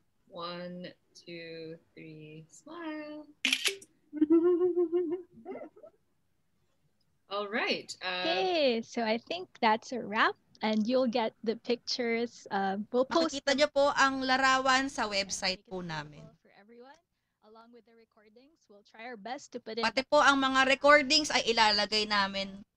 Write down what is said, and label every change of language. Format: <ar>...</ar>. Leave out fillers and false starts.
<en>1, 2, 3, smile. All right. Okay, so I think that's a wrap, and you'll get the pictures. We'll post</en> <tl>Makikita nyo po ang larawan sa website po namin.</tl> <en>for everyone, along with the recordings. We'll try our best to put in.</en> <tl>Pati po ang mga recordings ay ilalagay namin</tl>